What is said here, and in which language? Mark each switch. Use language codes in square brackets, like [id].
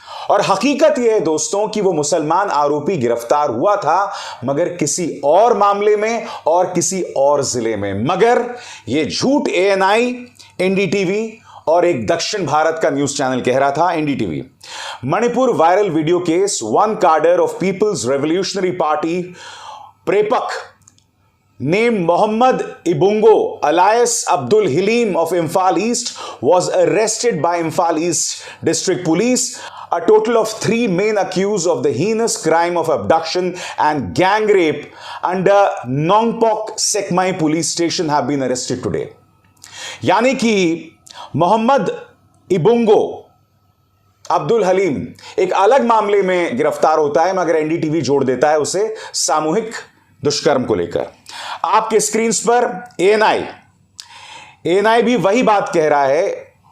[hi] और हकीकत यह है दोस्तों कि वो मुसलमान आरोपी गिरफ्तार हुआ था, मगर किसी और मामले में और किसी और जिले में। मगर यह झूठ ANI, NDTV और एक दक्षिण भारत का न्यूज चैनल कह रहा था, NDTV। [en] Manipur viral video case, 1 cadre of People's Revolutionary Party PREPAK named Mohammed Ibungo alias Abdul Halim of Imphal East was arrested by Imphal East District Police. A total of 3 men accused of the heinous crime of abduction and gang rape under Nongpok Sekmai police station have been arrested today. [hi] यानी कि मोहम्मद इबुंगो अब्दुल हलीम एक अलग मामले में गिरफ्तार होता है, मगर NDTV जोड़ देता है उसे सामूहिक दुष्कर्म को लेकर। आपके स्क्रीन पर ANI भी वही बात कह रहा है।